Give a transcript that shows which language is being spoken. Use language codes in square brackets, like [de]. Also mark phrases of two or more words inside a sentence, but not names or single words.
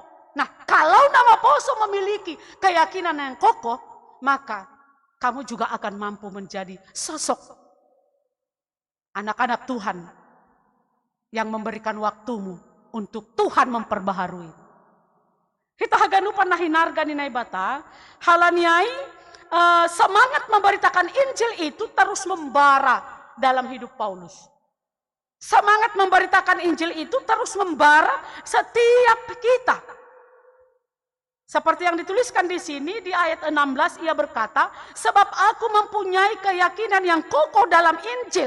[id] Nah, kalau nama Poso memiliki keyakinan yang kokoh, maka kamu juga akan mampu menjadi sosok anak-anak Tuhan yang memberikan waktumu untuk Tuhan memperbaharui. [bts] Kita haganupan nahinarga ninai bata, halaniai [id] semangat memberitakan Injil itu terus membara dalam hidup Paulus. Semangat memberitakan Injil itu terus membara setiap kita. Seperti yang dituliskan di sini di ayat 16, ia berkata, sebab aku mempunyai keyakinan yang kokoh dalam Injil.